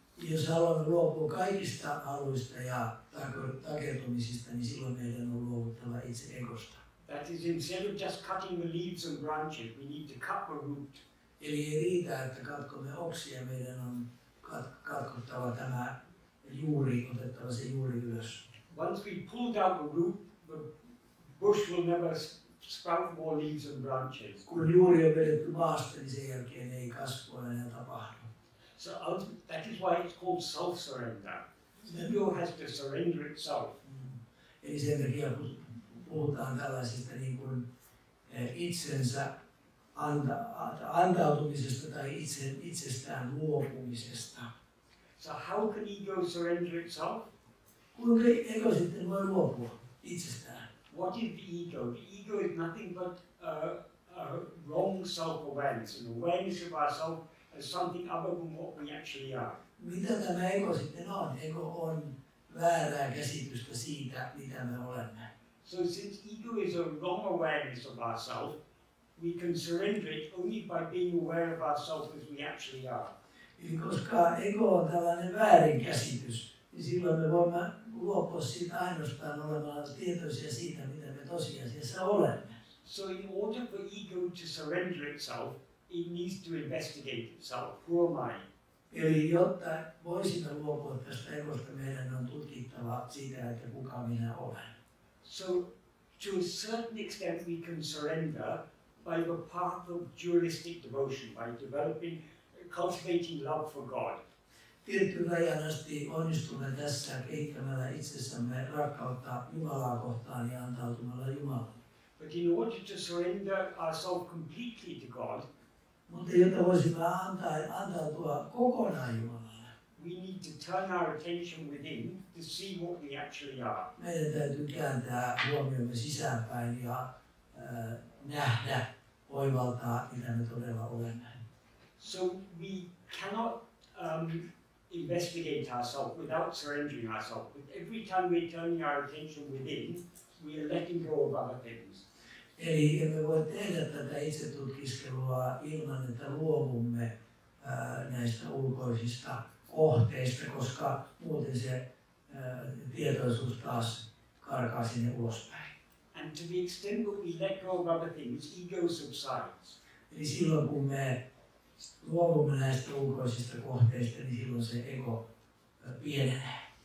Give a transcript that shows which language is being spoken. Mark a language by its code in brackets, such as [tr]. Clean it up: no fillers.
[fi] Jos haluamme luopua kaikista haluista ja takertumisista, niin silloin meidän on luovuttava itse egosta. [en] That is, instead of just cutting the leaves and branches, we need to cut the root. [fi] Eli ei riitä, että katkomme oksia, meidän on katkottava tämä juuri, otettava se juuri ylös. [en] Once we pulled out the root, the bush will never sprout more leaves and branches. [fi] Kun juuri on vedetty maasta, niin sen jälkeen ei kasvua enää tapahdu. [en] So that is why it's called self-surrender. Ego has to surrender itself. [fi] Eli sen takia, kun puhutaan tällaisesta niin kuin itsensä antautumisesta tai itsestään luopumisesta. [en] So how can ego surrender itself? [fi] Kuinka ego sitten voi luopua itsestään? [en] What is the ego? The ego is nothing but a wrong self-awareness, an awareness of ourselves as something other than what we actually are. [fi] Mitä tämä ego sitten on? Ego on väärää käsitystä siitä, mitä me olemme. [en] So since ego is a wrong awareness of ourselves, we can surrender it only by being aware of ourselves as we actually are. [fi] Eli koska ego on tällainen väärinkäsitys, niin silloin me voimme luopua siitä ainoastaan olemalla tietoisia siitä, mitä me tosiasiassa olemme. [en] So in order for ego to surrender itself, it needs to investigate itself. Who am I? [fi] Eli jotta voisimme luopua tästä egosta, meidän on tutkittava siitä, että kuka minä olen. [en] So to a certain extent we can surrender by the path of dualistic devotion, by cultivating love for God. [fi] Tiettyyn rajan asti onnistumme tässä kehittämällä itsessämme rakkautta Jumalaa kohtaan ja antautumalla Jumalalle. [en] But in order to surrender ourselves completely to God, [fi] mutta jotta voisimme antautua kokonaan Jumalalle, [en] we need to turn our attention within to see what we actually are. [fi] Meidän täytyy kääntää huomiomme sisäänpäin ja nähdä, oivaltaa, mitä me todella olemme. [en] So we cannot investigate ourselves without surrendering ourselves. But every time we're turning our attention within, we are letting go of other things. [fi] Eli emme voi tehdä tätä itsetutkiskelua ilman, että luovumme näistä ulkoisista kohteista, koska muuten se tietoisuus taas karkaa sinne ulospäin. [en] And to the extent that we let go of other things, ego subsides. [fi] Eli silloin kun me luovumme näistä ulkoisista kohteista, niin silloin se ego pienenee.